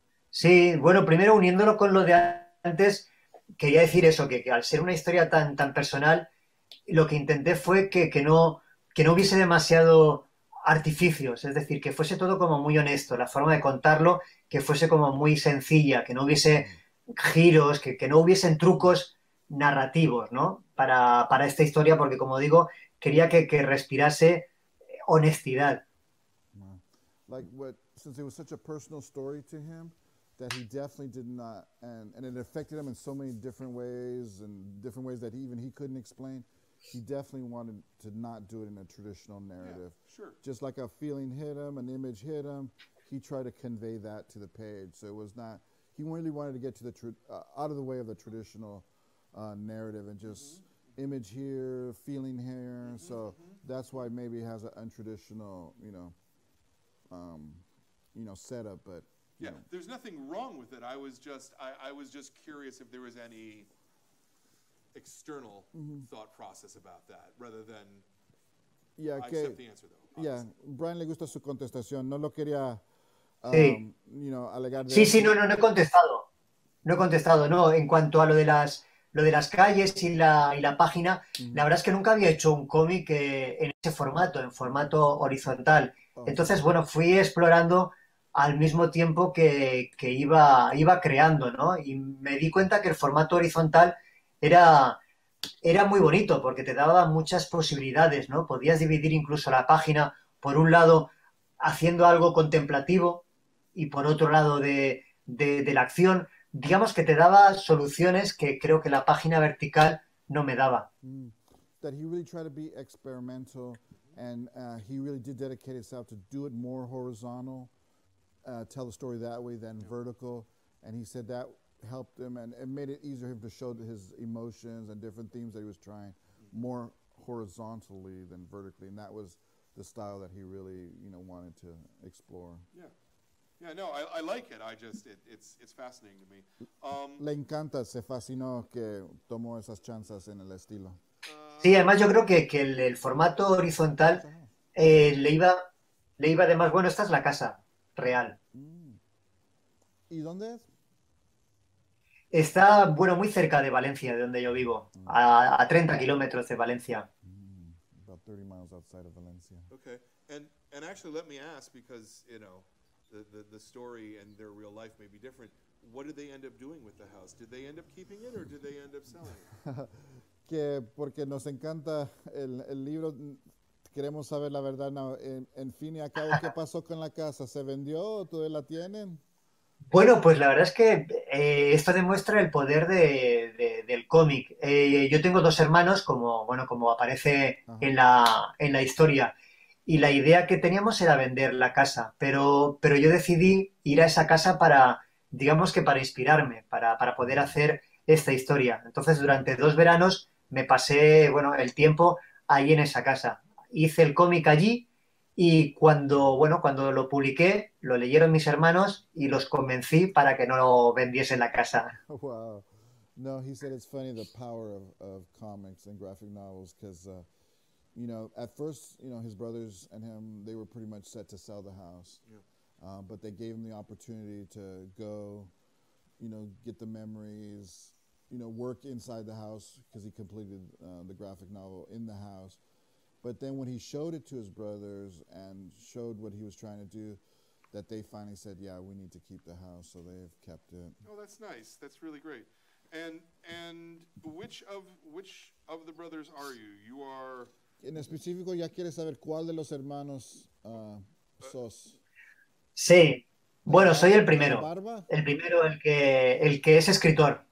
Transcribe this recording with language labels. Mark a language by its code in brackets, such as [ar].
[es] sí, bueno, primero uniéndolo con lo de antes, quería decir eso, que al ser una historia tan personal, lo que intenté fue que no hubiese demasiado artificios, es decir, que fuese todo como muy honesto, la forma de contarlo, que fuese como muy sencilla, que no hubiese giros, que no hubiesen trucos narrativos, ¿no? Para esta historia, porque como digo, quería que respirase honestidad. [en] Wow. Like since it was such a personal story to him, that he definitely did not, and it affected him in so many different ways, and different ways that he couldn't explain. He definitely wanted to not do it in a traditional narrative. Yeah, sure. Just like a feeling hit him, an image hit him, he tried to convey that to the page. So it was not, he really wanted to get to the out of the way of the traditional narrative and just image here, feeling here. So that's why maybe it has an untraditional, setup. But yeah, there's nothing wrong with it. I was just curious if there was any external thought process about that, rather than. Yeah, I accept the answer though. Yeah, [es] Brian le gusta su contestación. No lo quería, Sí. alegar de Sí, no he contestado. No he contestado, no. En cuanto a lo de las calles y la página, la verdad es que nunca había hecho un cómic en ese formato, en formato horizontal. Entonces, bueno, fui explorando al mismo tiempo que iba creando, ¿no? Y me di cuenta que el formato horizontal era muy bonito porque te daba muchas posibilidades, ¿no? Podías dividir incluso la página, por un lado, haciendo algo contemplativo y por otro lado de la acción. Digamos que te daba soluciones que creo que la página vertical no me daba. [en] That he really tried to be experimental, and he really did dedicate himself to do it more horizontal, tell the story that way than vertical, and he said that helped him and it made it easier for him to show his emotions and different themes that he was trying more horizontally than vertically, and that was the style that he really wanted to explore. Yeah, no, I like it. It's fascinating to me. [es] Le encanta, se fascinó que tomó esas chances en el estilo. Sí, además yo creo que el formato horizontal le iba además, bueno, esta es la casa real. ¿Y dónde es? Está, bueno, muy cerca de Valencia, de donde yo vivo, a 30 kilómetros de Valencia. [en] About 30 miles outside of Valencia. Okay, and actually, let me ask, because the story and their real life may be different. What did they end up doing with the house? Did they end up keeping it, or did they end up selling it? [es] Que porque nos encanta el libro, queremos saber la verdad. No, en fin y a cabo, ¿qué pasó con la casa? ¿Se vendió o todavía la tienen? Bueno, pues la verdad es que esto demuestra el poder del cómic. Yo tengo dos hermanos, como aparece en la historia, y la idea que teníamos era vender la casa, pero yo decidí ir a esa casa digamos que para inspirarme, para poder hacer esta historia. Entonces, durante 2 veranos me pasé, bueno, el tiempo ahí en esa casa. Hice el cómic allí. Y cuando lo publiqué, lo leyeron mis hermanos y los convencí para que no vendiesen la casa. [en] Wow. No, he said it's funny the power of comics and graphic novels because, at first, his brothers and him, they were pretty much set to sell the house. Yeah. But they gave him the opportunity to go, get the memories, work inside the house because he completed the graphic novel in the house. But then when he showed it to his brothers and showed what he was trying to do, that they finally said, yeah, we need to keep the house, so they've kept it. Oh, that's nice. That's really great. And which of the brothers are you? You are... [es] En específico, ya quieres saber cuál de los hermanos sos. Sí. Bueno, soy el primero. ¿Barba? El primero, el que es escritor.